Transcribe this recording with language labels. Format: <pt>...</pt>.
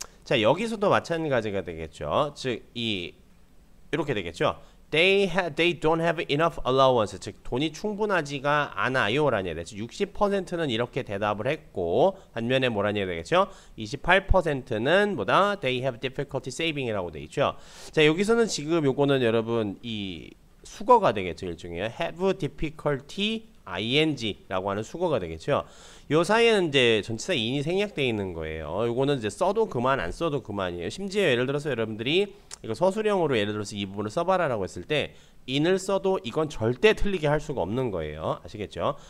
<ko>자, 여기서도 마찬가지가 되겠죠. 즉 이렇게 되겠죠.</ko> <en>They don't have enough allowance.</en> <ko>즉 돈이 충분하지가 않아요 라는 얘기 되죠. 60%는 이렇게 대답을 했고 반면에 뭐라는 얘기 되겠죠. 28%는 뭐다?</ko> <en>They have difficulty saving이라고 돼 있죠.</en> <ko>자, 여기서는 지금 요거는 여러분 이 수거가 되겠죠. 일종의 have difficulty ing라고 하는 수거가 되겠죠. 요 사이에는 이제 전치사 in이 생략되어 있는 거예요. 요거는 이제 써도 그만 안 써도 그만이에요. 심지어 예를 들어서 여러분들이 이거 서술형으로 예를 들어서 이 부분을 써봐라라고 했을 때 in을 써도 이건 절대 틀리게 할 수가 없는 거예요. 아시겠죠?</ko>